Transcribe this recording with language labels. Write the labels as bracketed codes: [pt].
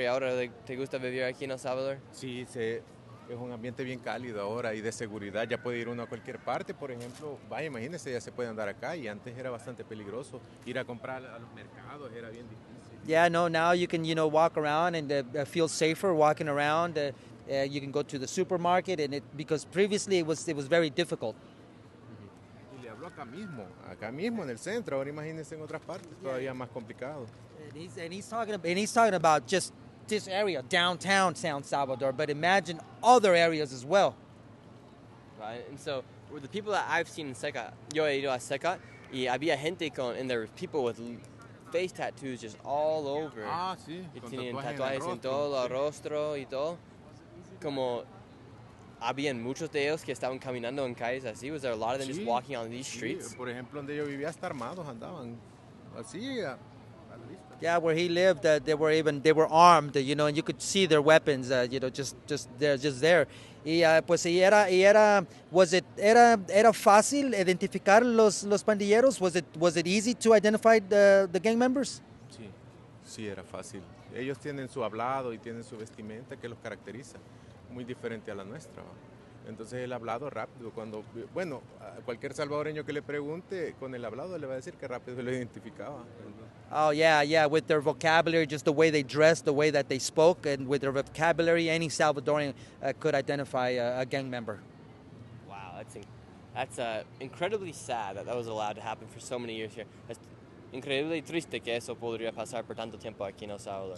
[es] ¿Y ahora te gusta vivir aquí en El Salvador? Sí, es un ambiente bien cálido ahora y de seguridad. Ya puede ir uno a cualquier parte, por ejemplo. Vaya, imagínese, ya se puede andar acá y antes era bastante peligroso. Ir a comprar a los mercados era bien difícil. [en] Yeah, no, now you can, walk around and feel safer walking around. You can go to the supermarket because previously it was very difficult. [es] Y le hablo acá mismo en el centro. Ahora imagínense en otras partes, todavía más complicado. [en] And he's talking about just this area, downtown San Salvador, but imagine other areas as well. Right, and so the people that I've seen in Seca, [es] yo he ido a Seca y había gente [en] and there were people with face tattoos just all over. [es] Ah, sí. Y tenían tatuajes en todo el rostro y todo. Como habían muchos de ellos que estaban caminando en calles así. [en] Was there a lot of them just walking on these streets? [es] Sí. Por ejemplo, donde yo vivía hasta armados andaban así. [en] Yeah, where he lived, they were armed, and you could see their weapons, just there. [es] Y pues era fácil identificar los pandilleros. [en] Was it easy to identify the gang members? [es] Sí, era fácil. Ellos tienen su hablado y tienen su vestimenta que los caracteriza, muy diferente a la nuestra. Entonces el hablado rápido, a cualquier salvadoreño que le pregunte con el hablado le va a decir que rápido lo identificaba. [en] Oh yeah, with their vocabulary, just the way they dressed, the way that they spoke, and with their vocabulary, any Salvadorian could identify a gang member. Wow, that's incredibly sad that was allowed to happen for so many years here. [es] Es increíble y triste que eso podría pasar por tanto tiempo aquí en El Salvador.